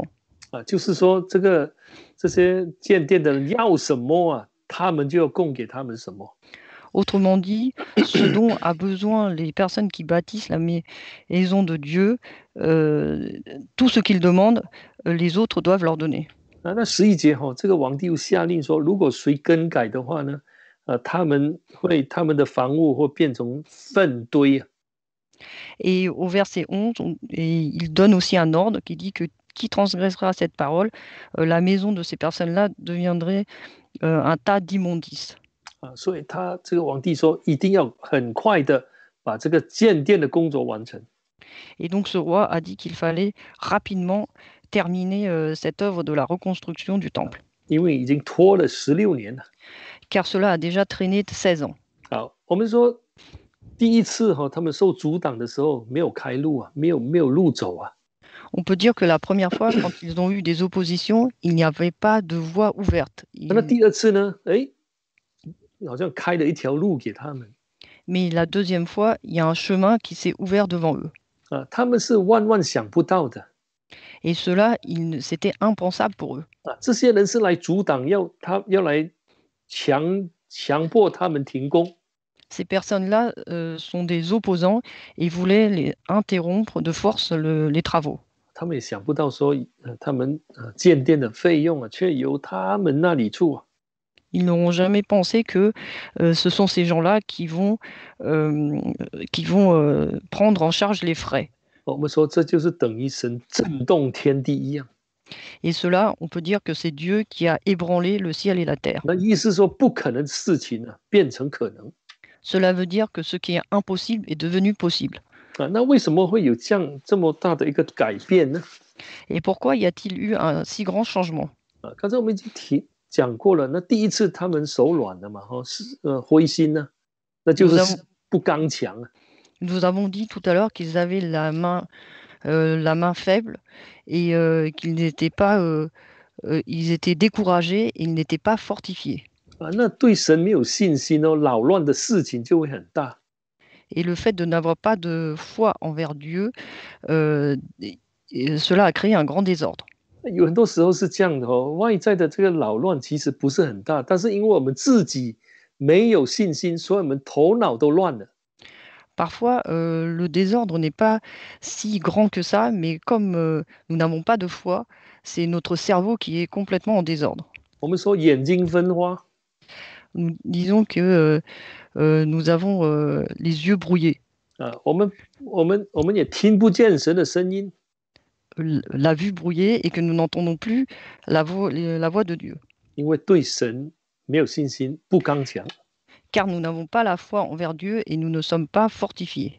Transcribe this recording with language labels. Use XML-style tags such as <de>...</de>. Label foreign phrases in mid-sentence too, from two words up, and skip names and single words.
<zh>就是说这些建殿的人要什么啊，他们就要供给他们什么。</zh> <fr>Autrement dit, ce dont a besoin les personnes qui bâtissent la maison de Dieu, euh, tout ce qu'ils demandent, les autres doivent leur donner.</fr> <zh>那11节这个皇帝又下令说，如果谁更改的话呢，他们的房屋会变成粪堆啊。</zh> <fr>Et au verset 11, il donne aussi un ordre qui dit que qui transgressera cette parole, la maison de ces personnes-là deviendrait un tas d'immondices.</fr> <zh>所以他这个皇帝说，一定要很快的把这个建殿的工作完成。</zh> <fr>Et donc ce roi a dit qu'il fallait rapidement terminer cette œuvre de la reconstruction du temple.</fr> <zh>因为已经拖了16年了。</zh> <fr>Car cela a déjà traîné 16 ans.</fr> <zh>好，我们说第一次他们受阻挡的时候没有开路啊，没有路走啊。</zh> <fr>On peut dire que la première fois, quand ils ont eu des oppositions, il n'y avait pas de voie ouverte.</fr> <zh>那第二次呢？哎，好像开了一条路给他们。</zh> <fr>Mais la deuxième fois, il y a un chemin qui s'est ouvert devant eux.</fr> <zh>他们是万万想不到的。</zh> <fr>Et cela, c'était impensable pour eux.</fr> <zh>这些人是来阻挡，要来强迫他们停工。</zh> <fr>Ces personnes-là sont des opposants et voulaient les interrompre de force les travaux.</fr> <zh>他们也想不到说，他们建殿的费用啊，却由他们那里出啊。</zh> <fr>Ils n'auront jamais pensé que ce sont ces gens-là qui vont prendre en charge les frais.</fr> <zh>我们说这就是等于神震动天地一样。</zh> <fr>Et cela, on peut dire que c'est Dieu qui a ébranlé le ciel et la terre.</fr> <zh>那意思说，不可能事情啊变成可能。</zh> <fr>Cela veut dire que ce qui est impossible est devenu possible.</fr> <zh>那为什么会有这么大的一个改变呢？</zh> <fr>Et pourquoi y a-t-il eu un si grand changement?</fr> <zh>刚才我们已经讲过了，那第一次他们手软了嘛，灰心呢，那就是不刚强啊。</zh> <fr>Nous avons dit tout à l'heure qu'ils avaient la main faible et qu'ils n'étaient pas, ils étaient découragés et ils n'étaient pas fortifiés.</fr> <zh>那对神没有信心哦，扰乱的事情就会很大。</zh> <fr>Et le fait de n'avoir pas de foi envers Dieu, cela a créé un grand désordre.</fr> <zh>有很多时候是这样的外在的这个扰乱其实不是很大，但是因为我们自己没有信心，所以我们头脑都乱了。</zh> <fr>Parfois, le désordre n'est pas si grand que ça, mais comme nous n'avons pas de foi, c'est notre cerveau qui est complètement en désordre.</fr> <zh>我们说眼睛分花。</zh> <fr>Nous disons que nous avons les yeux brouillés.</fr> <zh>我们也听不见神的声音。</zh> <fr>La vue brouillée et que nous n'entendons plus la voix de Dieu.</fr> <zh>因为对神没有信心，不刚强。</zh> <fr>Car nous n'avons pas la foi envers Dieu et nous ne sommes pas fortifiés.</fr>